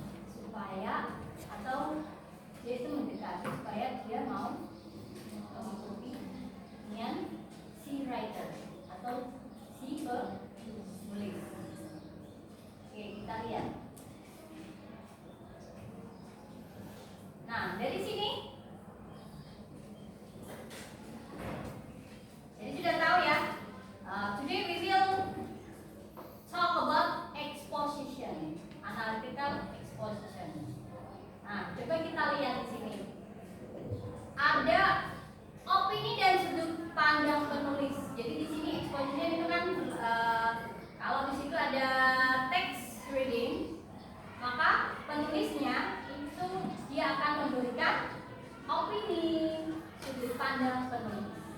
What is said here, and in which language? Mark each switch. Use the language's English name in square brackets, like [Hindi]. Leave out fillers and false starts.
[Indonesian] Supaya atau dia itu mendekati supaya dia mau mengikuti dengan si writer atau si penulis. Oke, kita lihat. Nah, dari sini jadi sudah tahu ya. [English] Today we will talk about exposition, analytical exposition. [Indonesian] Nah, coba kita lihat di sini. Ada opini dan sudut pandang penulis. Jadi di sini exposition itu kan kalau di situ ada [English] text reading, [Indonesian] maka penulisnya itu dia akan memberikan opini, sudut pandang penulis.